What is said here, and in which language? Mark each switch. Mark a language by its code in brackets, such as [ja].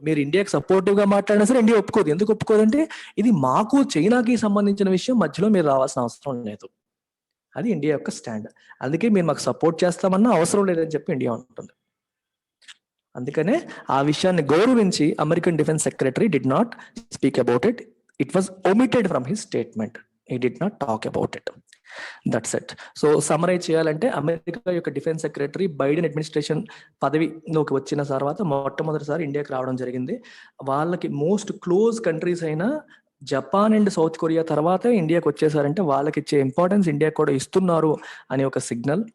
[te] మీరు ఇండియాకి సపోర్టివ్ గా మాట్లాడినా సరే ఇండియా ఒప్పుకోదు. ఎందుకు ఒప్పుకోదంటే ఇది మాకు చైనాకి సంబంధించిన విషయం, మధ్యలో మీరు రావాల్సిన అవసరం లేదు. అది ఇండియా యొక్క స్టాండ్. అందుకే మీరు మాకు సపోర్ట్ చేస్తామన్నా అవసరం లేదని చెప్పి ఇండియా ఉంటుంది. అందుకనే ఆ విషయాన్ని గౌరవించి American defence secretary [en] Did not speak about it. It was omitted from his statement. He did not talk about it. That's it. [te] So summarise చేయాలంటే అమెరికా యొక్క డిఫెన్స్ సెక్రటరీ బైడెన్ అడ్మినిస్ట్రేషన్ పదవిలోకి వచ్చిన తర్వాత మొట్టమొదటిసారి ఇండియాకి రావడం జరిగింది. వాళ్ళకి మోస్ట్ క్లోజ్ కంట్రీస్ అయిన జపాన్ అండ్ సౌత్ కొరియా తర్వాత ఇండియాకి వచ్చేసారంటే వాళ్ళకి ఇచ్చే ఇంపార్టెన్స్ ఇండియా కూడా ఇస్తున్నారు అనే ఒక సిగ్నల్.